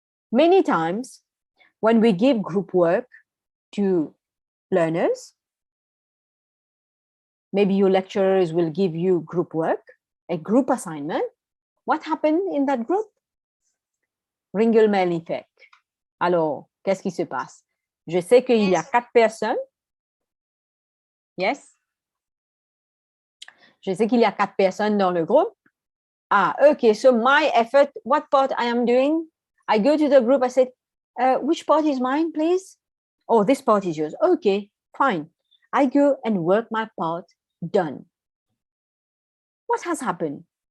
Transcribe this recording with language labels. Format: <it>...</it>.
<en>Many times when we give group work to learners, maybe your lecturers will give you group work, a group assignment. What happened in that group? Ringelmann effect.</en> <fr>Alors, qu'est-ce qui se passe? Je sais qu'il y a 4 personnes. Yes? Je sais qu'il y a 4 personnes dans le groupe.</fr> <en>Ah, okay. So my effort, what part I am doing? I go to the group, I said, which part is mine, please? Oh, this part is yours. Okay, fine. I go and work my part, done. What has happened?</en>